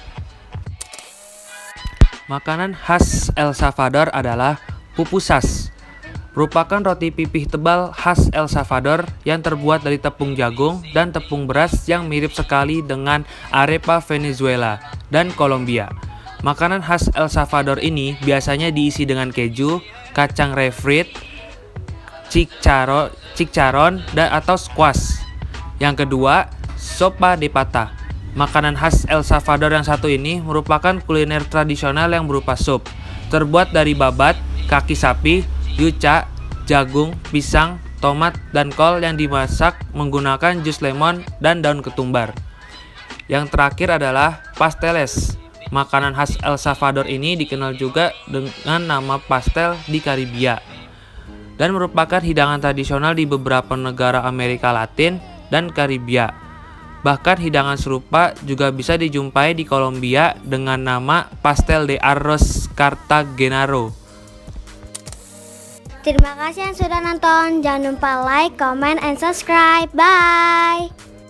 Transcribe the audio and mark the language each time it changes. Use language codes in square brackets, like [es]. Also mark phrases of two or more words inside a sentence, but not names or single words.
[id] Makanan khas El Salvador adalah pupusas, merupakan roti pipih tebal khas El Salvador yang terbuat dari tepung jagung dan tepung beras yang mirip sekali dengan arepa Venezuela dan Kolombia. Makanan khas El Salvador ini biasanya diisi dengan keju, kacang refrit, chicharron, dan atau squash. Yang kedua, sopa de pata. Makanan khas El Salvador yang satu ini merupakan kuliner tradisional yang berupa sup, terbuat dari babat, kaki sapi, yuca, jagung, pisang, tomat, dan kol yang dimasak menggunakan jus lemon dan daun ketumbar. Yang terakhir adalah pasteles. Makanan khas El Salvador ini dikenal juga dengan nama pastel di Karibia dan merupakan hidangan tradisional di beberapa negara Amerika Latin dan Karibia. Bahkan hidangan serupa juga bisa dijumpai di Kolombia dengan nama pastel de arroz cartagenero. Terima kasih yang sudah nonton. Jangan lupa [en] like, comment, and subscribe. [id] Bye!